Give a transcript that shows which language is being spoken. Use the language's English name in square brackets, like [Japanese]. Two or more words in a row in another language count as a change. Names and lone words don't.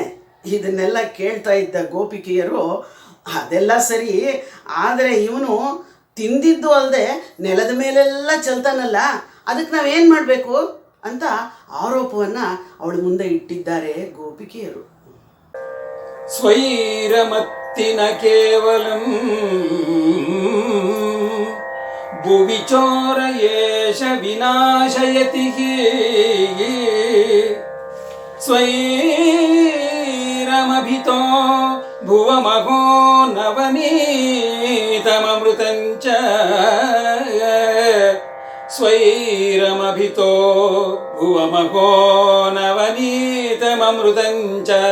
[Kannada] ಇದನ್ನೆಲ್ಲ ಕೇಳ್ತಾ ಇದ್ದ ಗೋಪಿಕೆಯರು, ಅದೆಲ್ಲ ಸರಿ, ಆದರೆ ಇವನು ತಿಂದಿದ್ದು ಅಲ್ಲದೆ ನೆಲದ ಮೇಲೆಲ್ಲ ಚಲ್ತಾನಲ್ಲ, ಅದಕ್ಕೆ ನಾವೇನು ಮಾಡಬೇಕು ಅಂತ ಆರೋಪವನ್ನು ಅವಳ ಮುಂದೆ ಇಟ್ಟಿದ್ದಾರೆ ಗೋಪಿಕೆಯರು. [Sanskrit] ಸ್ವೈರಮತ್ತಿನ ಕೇವಲಂ ಭುವಿ ಚೋರಯೇಷ ವಿನಾಶಯತಿ. ಸ್ವೈರಮಭಿತೋ ಭುವಮಹೋ ನವನೀತಮೃತಂಚ. ಸ್ವೈರಮಭಿತೋ ಭುವಮಹೋ ನವನೀತಮೃತಂಚ.